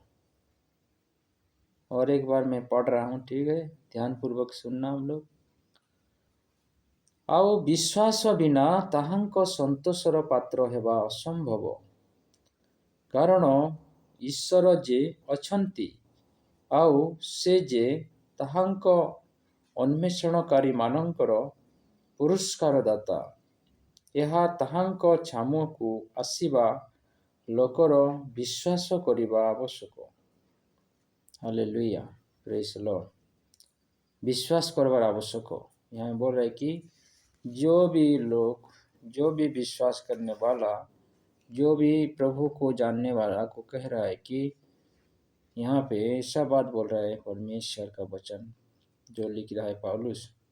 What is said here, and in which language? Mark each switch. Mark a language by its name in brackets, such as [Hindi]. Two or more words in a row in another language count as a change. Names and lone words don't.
[Hindi] और एक बार मैं पढ़ रहा हूँ, ठीक है, ध्यानपूर्वक सुनना हम लोग। [Odia] ଆଉ ବିଶ୍ୱାସ ବିନା ତାହାଙ୍କୁ ସନ୍ତୋଷର ପାତ୍ର ହେବା ଅସମ୍ଭବ, କାରଣ ଈଶ୍ୱର ଯେ ଅଛନ୍ତି ଆଉ ସେ ଯେ ତାହାଙ୍କ ଅନ୍ୱେଷଣକାରୀମାନଙ୍କର ପୁରସ୍କାର ଦାତା। ଏହା ତାହାଙ୍କ ଛାମୁକୁ ଆସିବା ଲୋକର विश्वास କରିବା आवश्यक। [English] Hallelujah, praise Lord. [Odia] ବିଶ୍ୱାସ କରିବାର ଆବଶ୍ୟକ। [Hindi] यहाँ बोल रहा है कि जो भी लोग, जो भी विश्वास करने वाला, जो भी प्रभु को जानने वाला को कह रहा है कि यहाँ पे ऐसा बात बोल रहा है परमेश्वर का वचन जो लिख रहा है पौलुस,